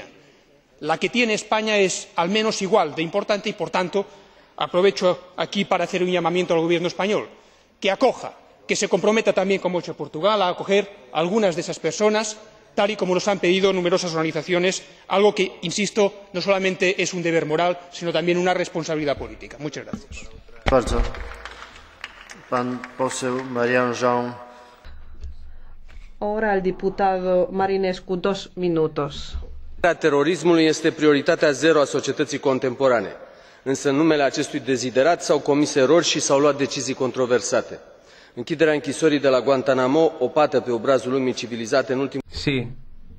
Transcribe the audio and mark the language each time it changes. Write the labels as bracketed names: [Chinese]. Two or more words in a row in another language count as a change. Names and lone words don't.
[Spanish] La que tiene España es al menos igual de importante y, por tanto, aprovecho aquí para hacer un llamamiento al gobierno español que acoja, que se comprometa también, como ha hecho Portugal, a acoger a algunas de esas personas, tal y como nos han pedido numerosas organizaciones, algo que, insisto, no solamente es un deber moral, sino también una responsabilidad política. Muchas gracias. Ahora el diputado Marinescu, 2 minutos. [Romanian] Terorismului este prioritatea zero a societății contemporane, însă în numele acestui deziderat s au comis erori și s au luat decizii controversate. Închiderea închisorii de la Guantanamo, o pată pe obrazul lumii civilizate în ultimul... [Spanish] Sí,